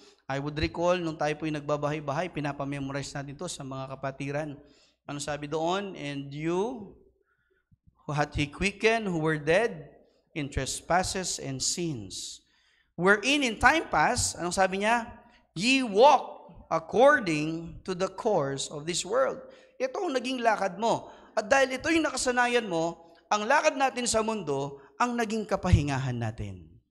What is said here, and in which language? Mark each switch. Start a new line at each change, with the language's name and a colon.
English: I would recall,
Filipino: nung tayo po'y nagbabahay-bahay, pinapamemorize natin ito sa mga kapatiran. Ano sabi doon?
English: And you, who hath he quickened, who were dead in trespasses and sins, wherein in time past,
Filipino: anong sabi niya?
English: Ye walk according to the course of this world.
Filipino: Ito ang naging lakad mo. At dahil ito yung nakasanayan mo, ang lakad natin sa mundo, ang naging kapahingahan natin.